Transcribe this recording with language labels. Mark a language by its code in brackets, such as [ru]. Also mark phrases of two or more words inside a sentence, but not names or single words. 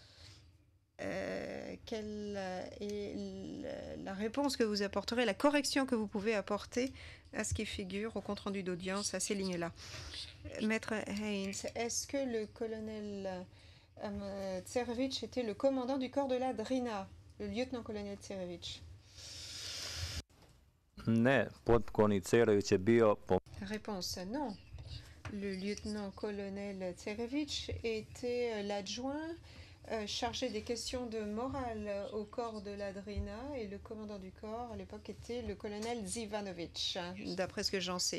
[fr] Quelle est la réponse que vous apporterez, la correction que vous pouvez apporter à ce qui figure au compte-rendu d'audience, à ces lignes-là? Maître Haynes, est-ce que le colonel Tserevic était le commandant du corps de la Drina, le lieutenant-colonel Tserevic? [sr] Ne, potpukovnik Cerović je bio... [fr] Réponse non. Le lieutenant-colonel Tserevic était l'adjoint chargé des questions de morale au corps de la Drina et le commandant du corps à l'époque était le colonel Zivanovic, d'après ce que j'en sais.